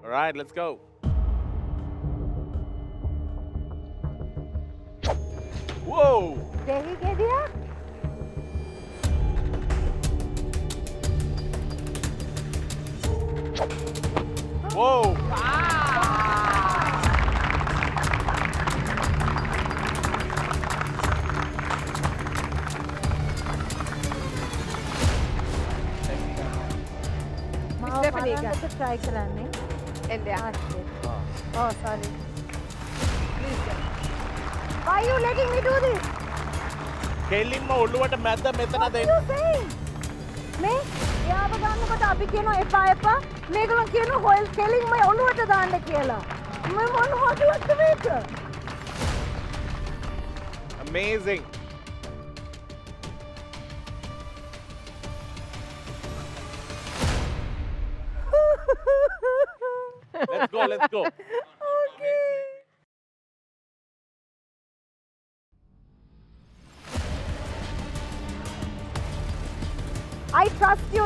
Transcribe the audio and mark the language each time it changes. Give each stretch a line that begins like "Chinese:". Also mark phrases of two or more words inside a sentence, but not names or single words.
English: right, let's go. Whoa!
Sinhala: දෙහි ගෙඩියක්
English: Whoa!
Sinhala: මාව Stephanie එක. බලන්නට try කරන්නේ. එන්ඩයා
English: Ah, shit. Oh, sorry. Why you letting me do this?
Sinhala: කෙලින්ම ඔළුවට මැද්ද මෙතන
English: What
Sinhala: දෙන්න.
English: you saying?
Sinhala: මේ එයාව ගන්නකොට අපි කියනවා එපා එපා. මේගොල්ලෝ කියනවා හොයල් කෙලින්ම ඔළුවට දාන්න කියලා. මම මොනවද මේක?
English: Amazing. Let's go, let's go. I trust you.